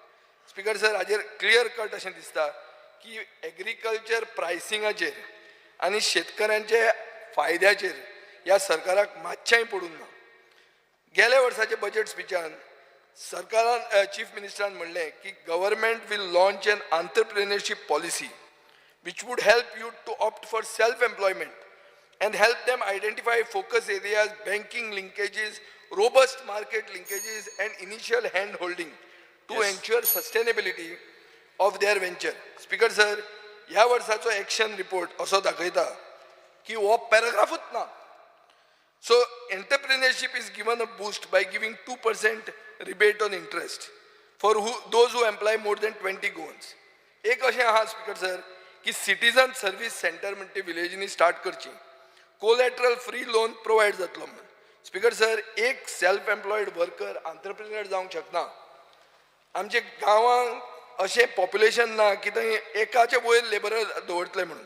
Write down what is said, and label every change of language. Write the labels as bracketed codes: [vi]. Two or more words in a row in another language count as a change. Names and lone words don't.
[kok] स्पीकर सर, हाजेर [en] clear cut [kok] अशें दिसता की एग्रीकल्चर प्रायसिंगाचेर आनी शेतकऱ्यांच्या फायद्याचेर ह्या सरकाराक मातशेंय पडूंक ना. गेल्या वर्साचे बजेट स्पिचान सरकारान चीफ मिनिस्टरान म्हणलें की [en] government will launch an entrepreneurship policy which would help you to opt for self-employment and help them identify focus areas, banking linkages, robust market linkages and initial hand-holding to ensure sustainability of their venture. Speaker sir, [kok] ह्या वर्साचो [en] action report [kok] असो दाखयता की हो पॅराग्राफूच ना. [en] So entrepreneurship is given a boost by giving 2% rebate on interest for those who employ more than 20 goons. [kok] एक अशें आहा स्पीकर सर की [en] citizen service centre [kok] म्हणटे विलेजींनी स्टार्ट करची. [en] collateral free loan [kok] प्रोवायड जातलो म्हणून. स्पीकर सर, एक [en] self employed worker entrepreneur [kok] जावंक शकना. आमचे गांवांत अशें पॉप्युलेशन ना की थंय एकाचे वयर लेबर दवरतले म्हणून.